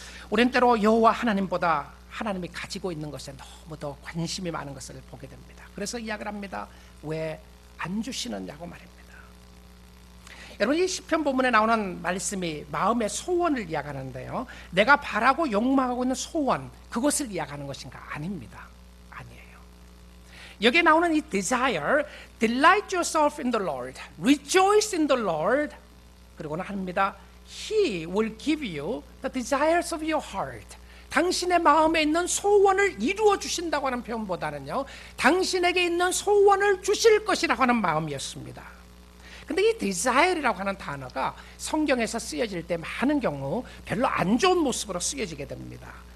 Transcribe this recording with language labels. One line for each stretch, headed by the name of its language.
Korean: 우린 때로 여호와 하나님보다 하나님이 가지고 있는 것에 너무 더 관심이 많은 것을 보게 됩니다. 그래서 이야기를 합니다. 왜 안 주시느냐고 말입니다. 여러분, 이 시편 본문에 나오는 말씀이 마음의 소원을 이야기하는데요, 내가 바라고 욕망하고 있는 소원, 그것을 이야기하는 것인가? 아닙니다. 아니에요. 여기에 나오는 이
English: desire, delight yourself in the Lord, rejoice in the Lord,
Korean: 그리고는 합니다.
English: He will give you the desires of your heart.
Korean: 당신의 마음에 있는 소원을 이루어 주신다고 하는 표현보다는요, 당신에게 있는 소원을 주실 것이라고 하는 마음이었습니다. 근데 이 desire이라고 하는 단어가 성경에서 쓰여질 때 많은 경우 별로 안 좋은 모습으로 쓰여지게 됩니다.